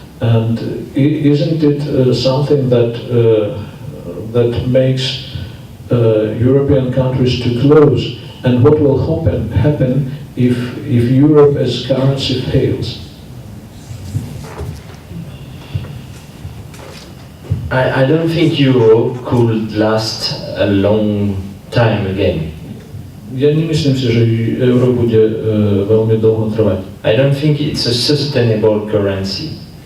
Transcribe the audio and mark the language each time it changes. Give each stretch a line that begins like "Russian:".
English: And isn't it something that makes European countries to close? And what will happen if Europe as currency fails? I don't think euro could last a long time again.
Slovak: Ja nemyslím si, že euro bude veľmi dlho trvať.
English: I don't think it's a sustainable currency.